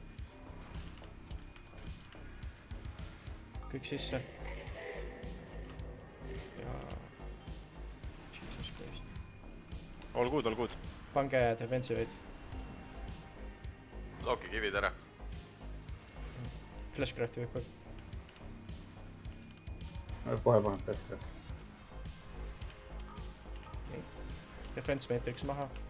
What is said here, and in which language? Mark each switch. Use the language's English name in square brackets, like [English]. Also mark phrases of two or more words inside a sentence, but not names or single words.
[Estonian] kõik sisse . ja . [English] Jesus Christ . All good . [Estonian] pange defensive'id . Looki kivid ära . Flashcrafti võib ka . kohe panen peale . Defense Matrix maha .